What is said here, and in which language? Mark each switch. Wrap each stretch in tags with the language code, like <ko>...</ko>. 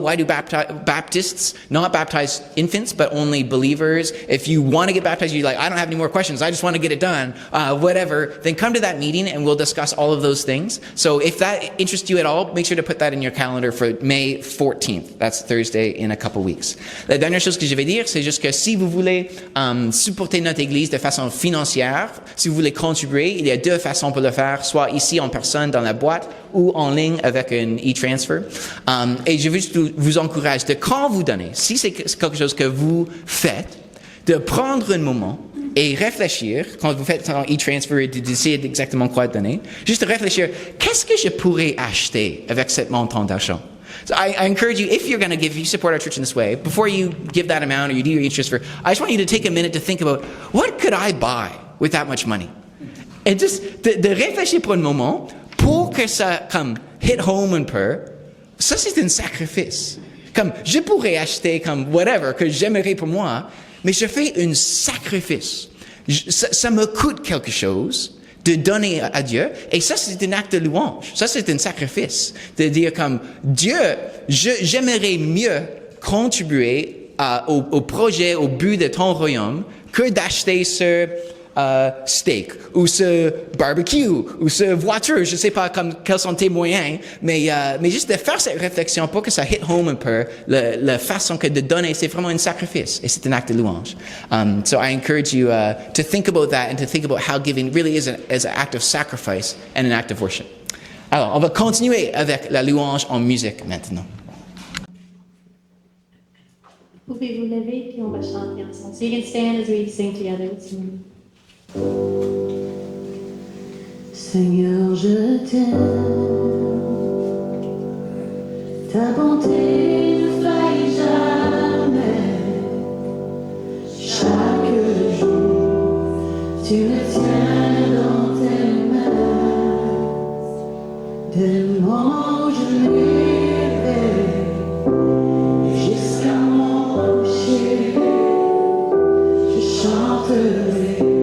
<en>Why do Baptists not baptize infants, but only believers? If you want to get baptized, you're like, I don't have any more questions. I just want to get it done. Whatever. Then come to that meeting and we'll discuss all of those things. So if that interests you at all, make sure to put that in your calendar for May 14th. That's Thursday in a couple weeks.</en> <fr>La dernière chose que je vais dire, c'est juste que si vous voulez supporter notre Église de façon financière, si vous voulez contribuer, il y a deux façons pour le faire, soit ici en personne dans la boîte ou en ligne avec un e-transfer. Et je veux juste vous encourager de quand vous donnez, si c'est quelque chose que vous faites, de prendre un moment et réfléchir, quand vous faites un e-transfer et de décider exactement quoi donner, juste réfléchir, qu'est-ce que je pourrais acheter avec ce montant d'argent?</fr> <en>So I encourage you, if you're going to give, if you support our church in this way, before you give that amount or you do your e-transfer, I just want you to take a minute to think about, what could I buy with that much money?</en> <fr>Et juste de réfléchir pour un moment pour que ça comme</fr> <en>hit home</en> <fr>un peu. Ça c'est un sacrifice. Comme je pourrais acheter comme whatever que j'aimerais pour moi, mais je fais un sacrifice. Ça me coûte quelque chose de donner à Dieu, et ça c'est un acte de louange. Ça c'est un sacrifice de dire comme Dieu, j'aimerais mieux contribuer au projet, au but de ton royaume que d'acheter ce steak ou ce barbecue ou ce voiture, je sais pas quels sont tes moyens, mais juste de faire cette réflexion pour que ça</fr> <en>hit home</en> <fr>un peu la façon que de donner, c'est vraiment un sacrifice et c'est un acte de louange.</fr> <en>So I encourage you to think about that and to think about how giving really is an act of sacrifice and an act of worship.</en> <fr>Alors, on va continuer avec la louange en musique maintenant. Pouvez-vous lever puis on va chanter ensemble.</fr> <en>So you can stand as we sing together this morning.</en> <fr>Seigneur, je t'aime, ta bonté ne faillit jamais, chaque jour tu me tiens dans tes mains, dès le moment où je m'éveille jusqu'à mon coucher, je chanterai.</fr>